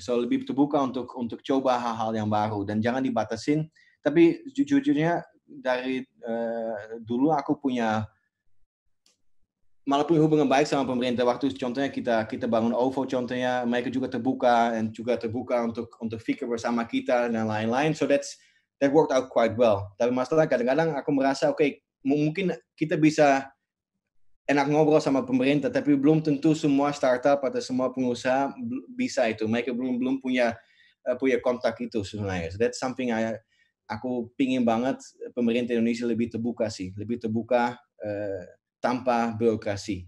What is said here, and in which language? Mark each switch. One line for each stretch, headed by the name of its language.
Indonesian: So lebih terbuka untuk coba hal-hal yang baru, dan jangan dibatasin. Tapi jujurnya dari dulu aku malah punya hubungan baik sama pemerintah. Waktu contohnya kita bangun OVO contohnya, mereka juga terbuka untuk fikir bersama kita dan lain-lain.
English: So that worked out quite well.
Indonesian: Tapi masalah kadang-kadang aku merasa mungkin kita bisa enak ngobrol sama pemerintah, tapi belum tentu semua startup atau semua pengusaha bisa itu. Mereka belum punya kontak itu sebenarnya.
English: So that's something
Indonesian: aku pingin banget pemerintah Indonesia lebih terbuka sih, lebih terbuka tanpa birokrasi.